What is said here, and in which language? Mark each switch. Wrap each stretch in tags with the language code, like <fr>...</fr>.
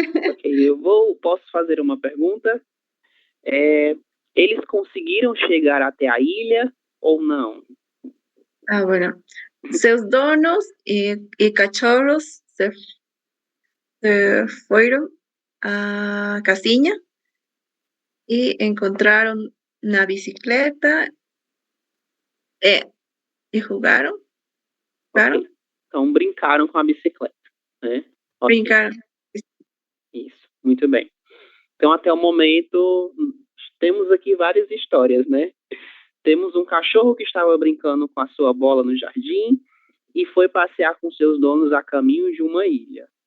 <pt>Ok, posso fazer uma pergunta? Eles conseguiram chegar até a ilha ou não?</pt> <es>Bueno.</es> <pt>Seus donos</pt> <es>y cachorros se fueron a Casinha y encontraron una bicicleta y jugaron.</es> <pt>Ok. Então brincaram com a bicicleta, né? Ok. Brincaram. Isso, muito bem. Então até o momento temos aqui várias histórias, né? Temos um cachorro que estava brincando com a sua bola no jardim e foi passear com seus donos a caminho de uma ilha.</pt>